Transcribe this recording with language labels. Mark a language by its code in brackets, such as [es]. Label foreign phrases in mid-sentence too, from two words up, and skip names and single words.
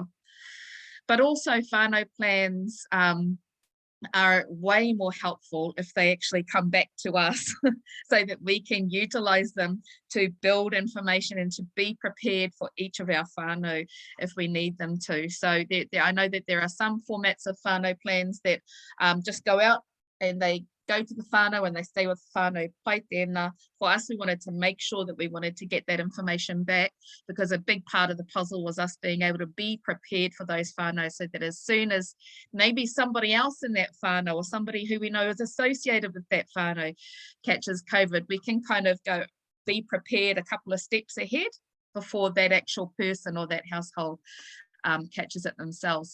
[en] But also whānau plans are way more helpful if they actually come back to us so that we can utilize them to build information and to be prepared for each of our whānau if we need them to. So I know that there are some formats of whānau plans that just go out and they go to the whānau and they stay with whānau [mi] pai tēnā. [en] For us, we wanted to make sure that we wanted to get that information back, because a big part of the puzzle was us being able to be prepared for those whānau, so that as soon as maybe somebody else in that whānau or somebody who we know is associated with that whānau catches COVID, we can kind of go be prepared a couple of steps ahead before that actual person or that household catches it themselves.